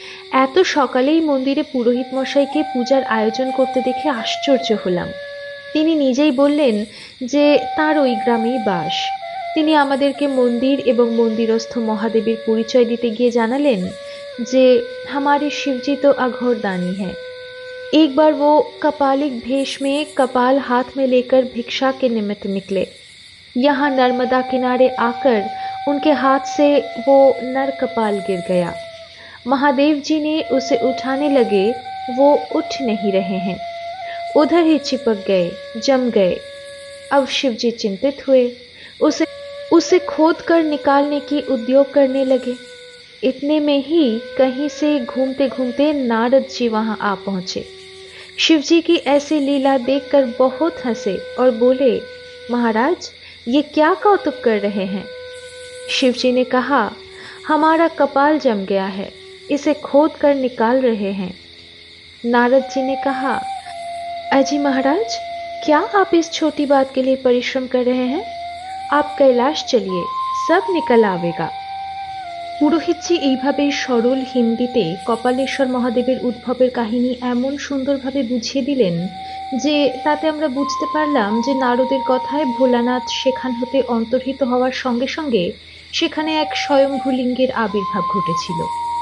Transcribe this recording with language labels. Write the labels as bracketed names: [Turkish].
[Bangla] এত সকালেই মন্দিরে পুরোহিত মশাইকে পূজার আয়োজন করতে দেখে আশ্চর্য হলাম। তিনি নিজেই বললেন যে তার ওই গ্রামেই বাস। তিনি আমাদেরকে মন্দির এবং মন্দিরস্থ মহাদেবের পরিচয় দিতে গিয়ে জানালেন যে [Hindi] हमारे शिवजी तो अघोरदानी है। एक बार वो कपालिक भेष में कपाल हाथ में लेकर भिक्षा के निमित्त निकले। यहाँ नर्मदा किनारे आकर उनके हाथ से वो नर कपाल गिर गया। महादेव जी ने उसे उठाने लगे, वो उठ नहीं रहे हैं, उधर ही चिपक गए, जम गए। अब शिवजी चिंतित हुए, उसे उसे खोद कर निकालने की उद्योग करने लगे। इतने में ही कहीं से घूमते घूमते नारद जी वहां आ पहुंचे। शिवजी की ऐसी लीला देखकर बहुत हंसे और बोले, महाराज ये क्या कौतुक कर रहे हैं? शिवजी ने कहा, हमारा कपाल जम गया है, इसे खोद कर निकाल रहे हैं। नारद जी ने कहा, अजी महाराज, क्या आप इस छोटी बात के लिए परिश्रम कर रहे हैं? आप कैलाश चलिए, सब निकल आवेगा। [Bangla] পুরোহিতজি এইভাবেই সরল হিন্দিতে কপালেশ্বর মহাদেবের উদ্ভবের কাহিনী এমন সুন্দরভাবে বুঝিয়ে দিলেন যে তাতে আমরা বুঝতে পারলাম যে নারদের কথায় ভোলানাথ সেখান হতে অন্তর্হিত হওয়ার সঙ্গে সঙ্গে সেখানে এক স্বয়ম্ভু লিঙ্গের আবির্ভাব ঘটেছিল।